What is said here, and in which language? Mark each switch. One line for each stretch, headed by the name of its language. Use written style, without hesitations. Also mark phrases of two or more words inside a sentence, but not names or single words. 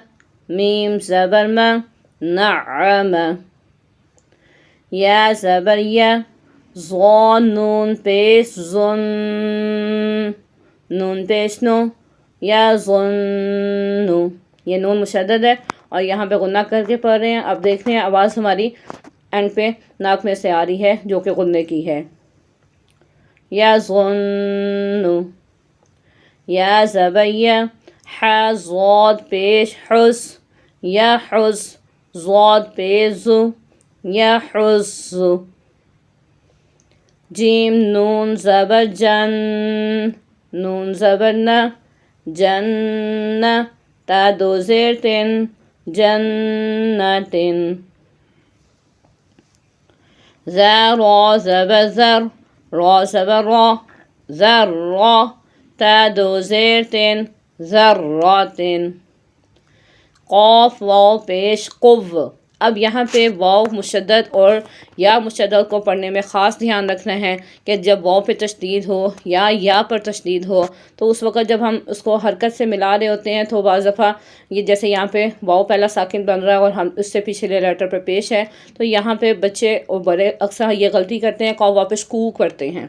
Urdu: میم زبر م، نعم. یا زبر یا، ظا نون پیش ظن، نون پیش نو، یظنو. یہ نون مشدد ہے اور یہاں پہ غنہ کر کے پڑھ رہے ہیں. اب دیکھتے ہیں آواز ہماری اینڈ پہ ناک میں سے آ رہی ہے جو کہ غنّے کی ہے. یظن، یا زبر یا، ح ضاد پیش حس، یحز، ضاد پیش زو، یحز. جیم نون زبر جن، نون زبر نہ، جن، تا دو زیر تن، جنتن. ذا را زبر زر، را زبر را، زر را، تا دو زیر تن، ذراتن. قاف واو پیش قو. اب یہاں پہ واو مشدد اور یا مشدد کو پڑھنے میں خاص دھیان رکھنا ہے کہ جب واو پہ تشدید ہو یا پر تشدید ہو تو اس وقت جب ہم اس کو حرکت سے ملا رہے ہوتے ہیں تو بعض دفعہ یہ جیسے یہاں پہ واو پہلا ساکن بن رہا ہے اور ہم اس سے پچھلے لیٹر پہ پیش ہے، تو یہاں پہ بچے اور بڑے اکثر یہ غلطی کرتے ہیں، قاف واپس کو کرتے ہیں.